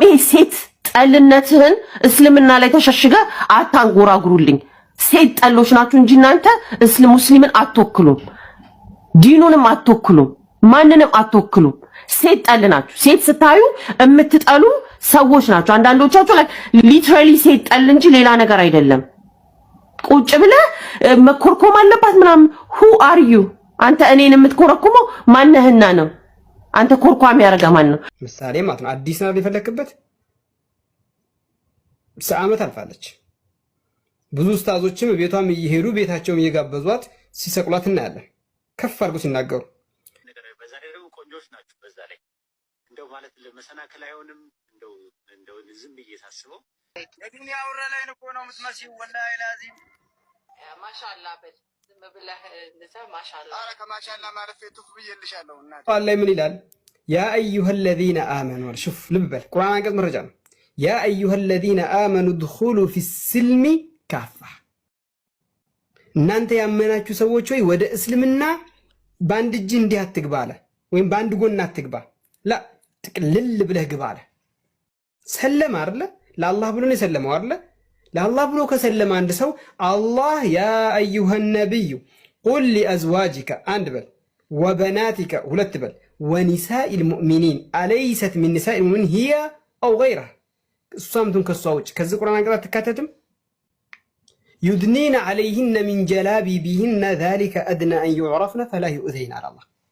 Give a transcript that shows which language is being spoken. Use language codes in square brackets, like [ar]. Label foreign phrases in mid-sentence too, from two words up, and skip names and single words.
[am] ይሄ ሴት ጠልነትህን እስልምና ላይ ተሸሽገ አታንጎራጉሩልኝ። ሴት ጠሎች ናችሁ እንጂ እናንተ ሙስሊምን አትወክሉም፣ ዲኑንም አትወክሉም፣ ማንንም አትወክሉም። ሴት ጠል ናችሁ። ሴት ስታዩ የምትጠሉ ሰዎች ናችሁ። አንዳንዶቻችሁ ላይ ሊትራሊ ሴት ጠል እንጂ ሌላ ነገር አይደለም። ቁጭ ብለህ መኮርኮም አለባት ምናምን። [en] who are you? [am] አንተ እኔን የምትኮረኩመው ማነህና ነው? አንተ ኮርኳም ያረጋ ማን ነው? ምሳሌ ማለት ነው። አዲስ ነው የፈለክበት ዓመት አልፋለች። ብዙ ኡስታዞችም ቤቷም እየሄዱ ቤታቸውም እየጋበዟት ሲሰቅሏት እናያለን። ከፍ አድርጎ ሲናገሩ በዛ ላይ ደግሞ ቆንጆች ናቸው። በዛ ላይ እንደው ማለት ለመሰናከል አይሆንም። እንደው ዝም ብዬ ሳስበው የዱንያ አውራ ላይ እኮ ነው የምትመስይው። [ar] والله لازم [am] ማሻአላ በል ዝም ብለህ እንደዛ ማሻአላ። ኧረ ከማሻአላ ማለት ፌቱፍ ብዬልሻለሁ። እናቴ አላህ ምን ይላል? [ar] يا أيها الذين آمنوا شوف [am] ልብ በል ቁርአን አንቀጽ መረጃ ነው። [ar] يا أيها الذين آمنوا ادخلوا في السلم كافة [am] እናንተ ያመናችሁ ሰዎች ሆይ ወደ እስልምና በአንድ እጅ እንዲህ አትግባ አለ። ወይም በአንድ ጎን አትግባ ላ ጥቅልል ብለህ ግባ አለ። ሰለማ አይደለ? ለአላህ ብሎ ነው የሰለመው አይደለ? ለአላህ ብሎ ከሰለመ አንድ ሰው አላህ [ar] يا أيها النبي قل لأزواجك [am] አንድ በል [ar] ወበናቲከ [am] ሁለት በል [ar] ونساء المؤمنين أليست من نساء المؤمنين هي أو غيرها [am] እሷምቱን ከሷ ውጭ ከዚህ ቁርአን አንቀጽ አትካተትም። [ar] يدنين عليهن من جلابيبهن ذلك أدنى أن يعرفن فلا يؤذين قال الله።